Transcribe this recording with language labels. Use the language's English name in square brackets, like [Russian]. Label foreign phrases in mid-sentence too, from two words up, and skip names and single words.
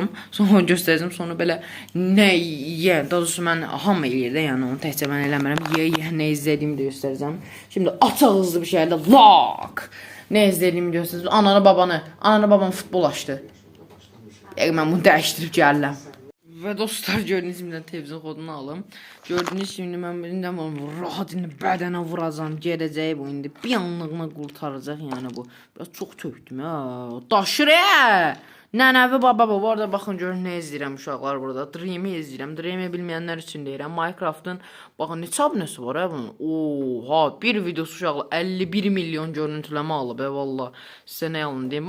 [Azerbaijani] Sonra göstərəcəm. Sonra belə nə yeyən. Daha doğrusu mən hamı eləyir də, yəni onu təkcə mən eləmirəm. Nə izlədiyimi də göstərəcəm. Şimdi açaq hızlı bir şəkildə lak. Nə izlədiyimi göstərəcəm. Ananı babanı futbol açdı. Mən bunu dəyişdirib gəlirəm. [Turkish] Ve dostlar gördüğünüz gibi televizyon kodunu alım. Gördüğünüz gibi ben birinden rahat indi bədənə vuracağım. [Azerbaijani] Gedəcək bu indi bir anlığına qurtaracaq yani bu. [Turkish] Biraz çok tökdüm ya. [Azerbaijani] Daşır Nənəvi baba bu arada baxın görün nə izləyirəm uşaqlar burada. Dream'i izləyirəm. Dream'i bilməyənlər üçün deyirəm. Minecraft'ın baxın neçə abunəsi var bunun. Oha, bir videosu uşaqlar 51 milyon görüntüləmə alıb valla. Sizə nə yalan deyim.